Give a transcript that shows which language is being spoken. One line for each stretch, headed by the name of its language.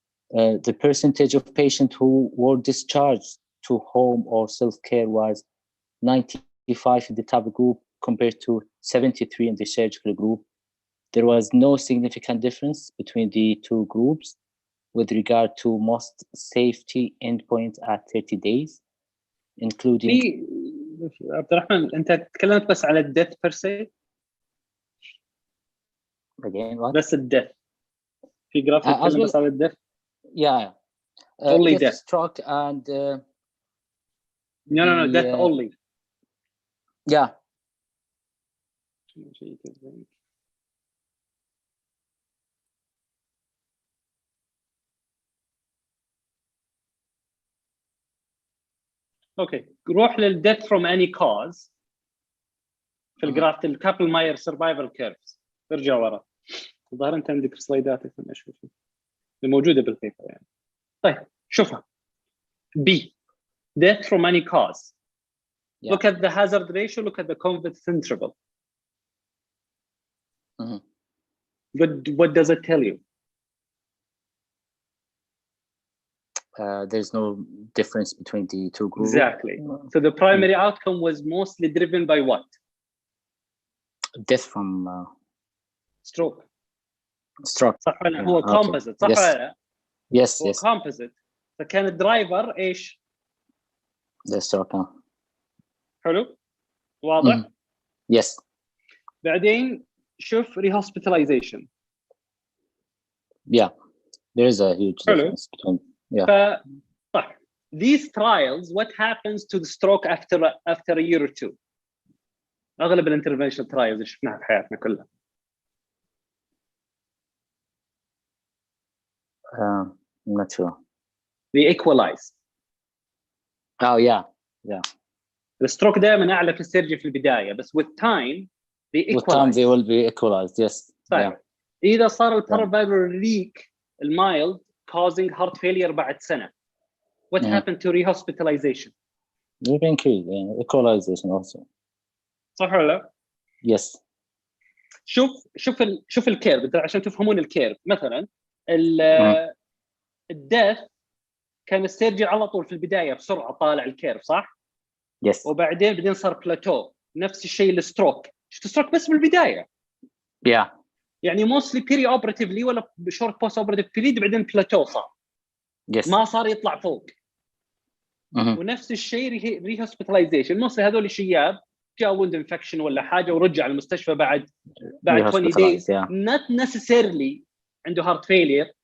English: The percentage of patients who were discharged to home or self-care was 95 in the TAVR group compared to 73 in the surgical group. There was no significant difference between the two groups with regard to most safety endpoints at 30 days, including...
Arabic: عبد الرحمن أنت تكلمت بس على الديث per se.
English: Again, what?
Arabic: بس الديث. في جراف تكلم بس على الديث.
English: Yeah. Only death. Stroke and... No, death only. Yeah.
Arabic: اوكي روح للديث
English: from any cause
Arabic: في الجراف الكابل ماير سرفايفل كيرفز ارجع ورا الظاهر انت عندك سلايدات اللي موجوده بالبيبر يعني. طيب شوفها B
English: death from any cause. Yeah. Look at the hazard ratio, look at the confidence interval. What does it tell you? There's no difference between the two groups. Exactly. So the primary outcome was mostly driven by what? Death from stroke. Stroke.
Arabic: صح ولا هو composite صح ولا لا؟
English: Yes.
Arabic: هو composite. فكان الدرايفر ايش؟
English: The stroke.
Arabic: حلو؟ واضح؟
English: Yes.
Arabic: بعدين شوف rehospitalization.
English: Yeah. There is a huge difference between. Yeah.
Arabic: صح.
English: These trials, what happens to the stroke after a year or two?
Arabic: أغلب الانترفنشن trials اللي شفناها في حياتنا كلها.
English: I'm not sure. They equalize. Oh yeah.
Arabic: الستروك دائما أعلى في السيرجي في البداية بس
English: with time they equalize. With time they will be equalized. Yes.
Arabic: صحيح. إذا صار البارافالفولار ليك المايلد
English: causing heart failure
Arabic: بعد سنة.
English: What happened to rehospitalization? You've increased equalization also.
Arabic: صح ولا لا؟
English: Yes.
Arabic: شوف الكيرف عشان تفهمون الكيرف. مثلا الديث كان السيرجي على طول في البداية بسرعة طالع الكيرف صح؟
English: Yes.
Arabic: وبعدين صار بلاتو. نفس الشيء الستروك. شفت ستروك بس بالبداية.
English: Yeah.
Arabic: يعني
English: mostly perioperatively
Arabic: ولا
English: short post operative period
Arabic: بعدين بلاتو صار.
English: Yes.
Arabic: ما صار يطلع فوق. ونفس الشيء rehospitalization. mostly هذول الشياب جاء
English: wound infection
Arabic: ولا حاجة ورجع المستشفى بعد
English: 20 days. Not necessarily
Arabic: عنده
English: heart failure.